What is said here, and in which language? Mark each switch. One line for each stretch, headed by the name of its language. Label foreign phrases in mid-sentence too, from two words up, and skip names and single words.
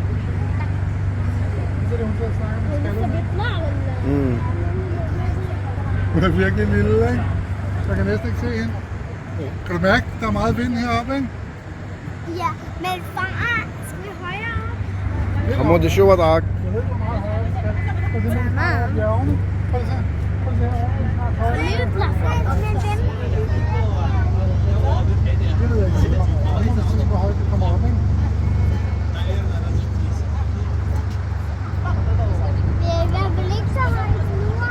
Danish: Så er det hun til at snakke med skallen. Hun er virkelig lille, ikke? Jeg kan næsten ikke se hende. Kan du mærke, der er meget vind heroppe, ikke? Ja, men far, skal vi højere op?
Arabic: حمودي شو وضعك؟
Danish: Jeg ved ikke, hvor meget højere vi skal. Prøv at se, hvor meget bjergene. Prøv at se. Prøv at se, hvor meget snart højere. Det ved jeg ikke. Jeg må se, hvor højt det kommer op, ikke? Det er i hvert fald ikke så højt nu.